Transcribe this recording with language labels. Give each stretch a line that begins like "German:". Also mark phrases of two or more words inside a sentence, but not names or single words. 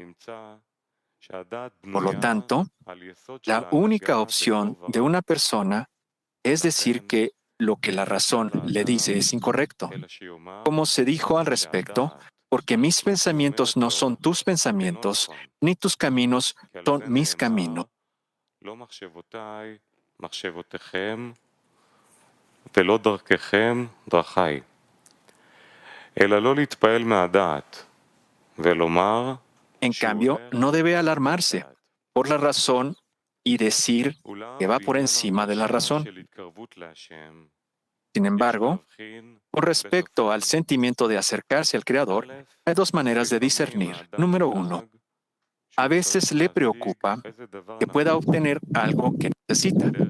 Spanish: Por lo tanto, la única opción de una persona es decir que lo que la razón le dice es incorrecto. Como se dijo al respecto, porque mis pensamientos no son tus pensamientos, ni tus caminos son mis caminos.
Hebrew: ולא דרככם דרכי. אלא לא להתפעל מהדעת, ולומר,
Spanish: En cambio, no debe alarmarse por la razón y decir que va por encima de la razón. Sin embargo, con respecto al sentimiento de acercarse al Creador, hay dos maneras de discernir. Número uno, a veces le preocupa que pueda obtener algo que necesita.